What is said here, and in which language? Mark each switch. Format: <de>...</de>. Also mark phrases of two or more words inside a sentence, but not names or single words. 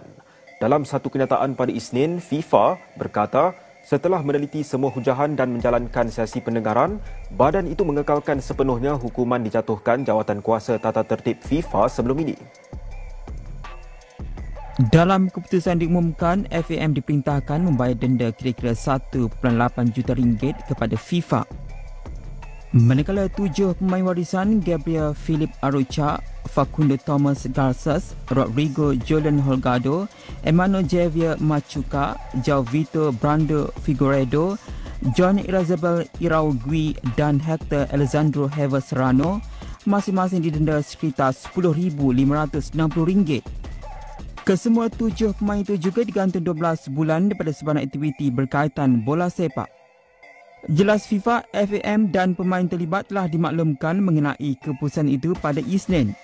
<ms>Dalam satu kenyataan pada Isnin, FIFA berkata, setelah meneliti semua hujahan dan menjalankan sesi pendengaran, badan itu mengekalkan sepenuhnya hukuman dijatuhkan Jawatan Kuasa Tata Tertib FIFA sebelum ini. Dalam keputusan diumumkan, FAM diperintahkan membayar denda kira-kira 1.8 juta ringgit kepada FIFA. Manakala 7 pemain warisan Gabriel Philip Arocha, Facundo Thomas Garces, Rodrigo Julian Holgado, Emmanuel Javier Machuca, João Vitor Brando Figueiredo, John Irazabel Iraugui dan Hector Alexandro Heva Serrano masing-masing didenda sekitar RM10,560. Kesemua 7 pemain itu juga digantung 12 bulan daripada sebarang aktiviti berkaitan bola sepak. Jelas FIFA, FAM dan pemain terlibat telah dimaklumkan mengenai keputusan itu pada Isnin.</ms>